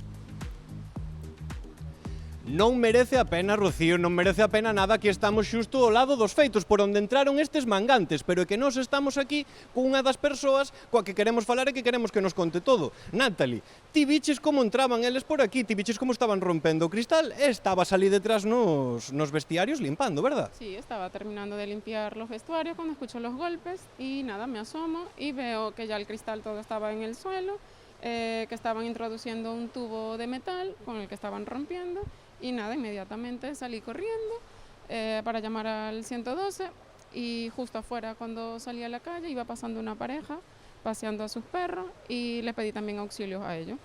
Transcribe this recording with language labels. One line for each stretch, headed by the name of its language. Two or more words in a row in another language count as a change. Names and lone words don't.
Galician: Non merece a pena, Rocío, non merece a pena nada que estamos xusto ao lado dos feitos por onde entraron estes mangantes, pero é que nós estamos aquí cunha das persoas coa que queremos falar e que queremos que nos conte todo. Natalie, ti viches como entraban eles por aquí, ti viches como estaban rompendo o cristal e estabas ali detrás nos vestiarios limpando,
Spanish: verdad? Sí, estaba terminando de limpiar los vestuarios cuando escucho los golpes y nada, me asomo y veo que ya el cristal todo estaba en el suelo, que estaban introduciendo un tubo de metal con el que estaban rompiendo. Y nada, inmediatamente salí corriendo para llamar al 112 y justo afuera cuando salí a la calle iba pasando una pareja paseando a sus perros y les pedí también auxilios a ellos.